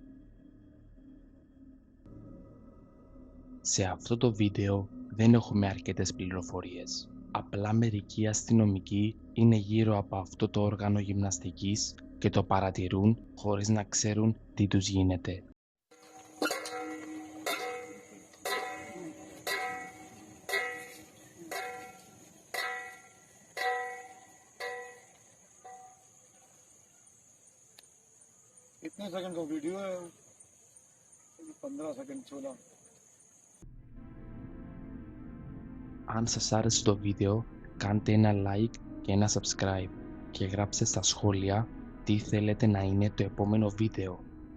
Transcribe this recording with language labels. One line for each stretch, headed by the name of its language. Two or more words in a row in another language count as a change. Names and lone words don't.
Greek: Σε αυτό το βίντεο δεν έχουμε αρκετές πληροφορίες. Απλά μερικοί αστυνομικοί είναι γύρω από αυτό το όργανο γυμναστικής και το παρατηρούν χωρίς να ξέρουν τι τους γίνεται.
Hindi: कितने सेकंड का वीडियो है? 15 सेकंड 16.
Greek: Αν σας άρεσε το βίντεο, κάντε ένα like και ένα subscribe και γράψτε στα σχόλια τι θέλετε να είναι το επόμενο βίντεο.